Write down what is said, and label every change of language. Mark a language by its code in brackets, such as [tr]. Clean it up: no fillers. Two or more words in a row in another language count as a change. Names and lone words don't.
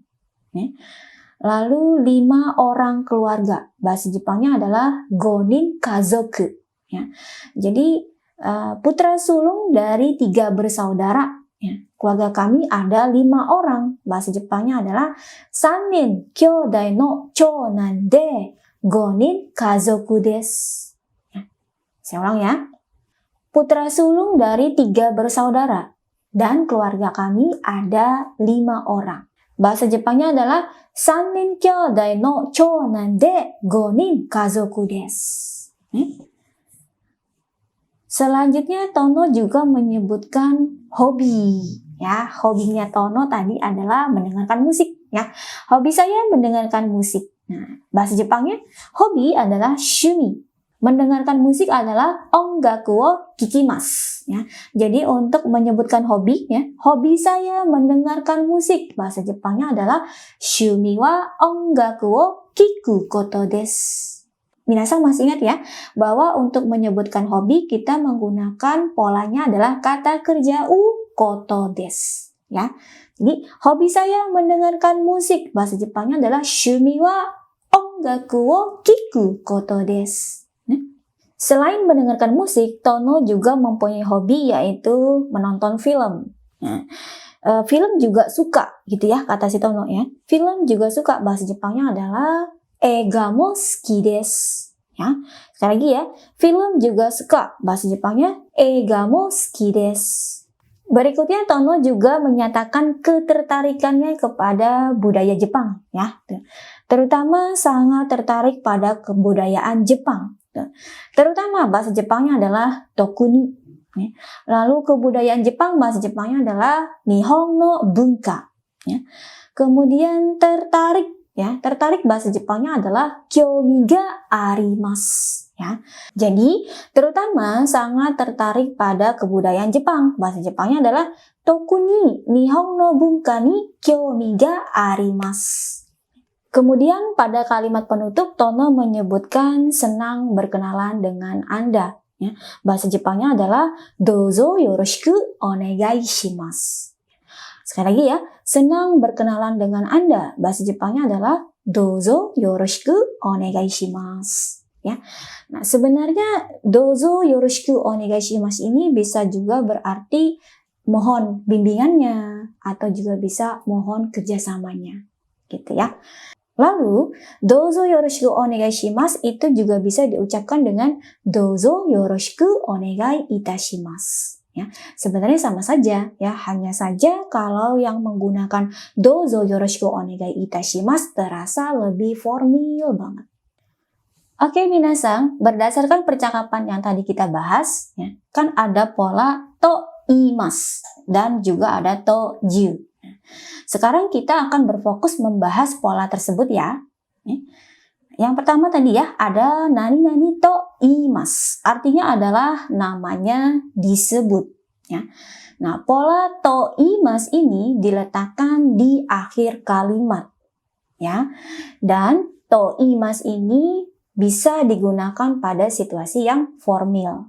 [id] Ya. Lalu 5 orang keluarga, bahasa Jepangnya adalah [ja] 五人家族. [id] Ya. Jadi putra sulung dari 3 bersaudara. Ya. Keluarga kami ada 5 orang, bahasa Jepangnya adalah [ja] 三人兄弟の長男で五人家族です. [id] Ya. Saya ulang ya. Putra sulung dari 3 bersaudara dan keluarga kami ada 5 orang. Bahasa Jepangnya adalah [ja] 三人兄弟の長男で五人家族です. [id] Selanjutnya Tono juga menyebutkan hobi. Ya, hobinya Tono tadi adalah mendengarkan musik. Ya, hobi saya mendengarkan musik. Nah, bahasa Jepangnya hobi adalah shumi. Mendengarkan musik adalah [ja] 音楽を聴きます. [id] Ya. Jadi untuk menyebutkan hobi, ya, hobi saya mendengarkan musik. Bahasa Jepangnya adalah [ja] 趣味は音楽を聴くことです. [id] Minasan masih ingat ya, bahwa untuk menyebutkan hobi kita menggunakan polanya adalah kata kerja [ja] ことです. [id] Ya. Jadi hobi saya mendengarkan musik. Bahasa Jepangnya adalah [ja] 趣味は音楽を聴くことです. [id] Selain mendengarkan musik, Tono juga mempunyai hobi yaitu menonton film. Nah, film juga suka gitu ya, kata si Tono ya. Film juga suka, bahasa Jepangnya adalah [ja] 映画も好きです. [id] Ya. Sekali lagi ya, film juga suka, bahasa Jepangnya [ja] 映画も好きです. [id] Berikutnya Tono juga menyatakan ketertarikannya kepada budaya Jepang ya. Terutama sangat tertarik pada kebudayaan Jepang. Terutama bahasa Jepangnya adalah tokuni. Lalu kebudayaan Jepang, bahasa Jepangnya adalah [ja] 日本の文化. [id] Kemudian tertarik, ya, tertarik bahasa Jepangnya adalah [ja] 興味があります. [id] Ya. Jadi terutama sangat tertarik pada kebudayaan Jepang. Bahasa Jepangnya adalah [ja] 特に日本の文化に興味があります. [id] Kemudian pada kalimat penutup Tono menyebutkan senang berkenalan dengan Anda. Ya. Bahasa Jepangnya adalah [ja] どうぞよろしくお願いします. [id] Sekali lagi ya, senang berkenalan dengan Anda. Bahasa Jepangnya adalah [ja] どうぞよろしくお願いします. [id] Ya. Nah, sebenarnya [ja] どうぞよろしくお願いします [id] ini bisa juga berarti mohon bimbingannya atau juga bisa mohon kerjasamanya. Gitu ya. Lalu, [ja] どうぞよろしくお願いします [id] itu juga bisa diucapkan dengan [ja] どうぞよろしくお願いいたします. [id] Ya, sebenarnya sama saja, ya, hanya saja kalau yang menggunakan [ja] どうぞよろしくお願いいたします [id] terasa lebih formal banget. Oke, minasan, berdasarkan percakapan yang tadi kita bahas, ya, kan ada pola [ja] といいます [id] dan juga ada [ja] という. [id] Sekarang kita akan berfokus membahas pola tersebut ya. Yang pertama tadi ya, ada [ja] 何々といいます. [id] Artinya adalah namanya disebut. Ya. Nah, pola [ja] といいます [id] ini diletakkan di akhir kalimat. Ya. Dan [ja] といいます [id] ini bisa digunakan pada situasi yang formal.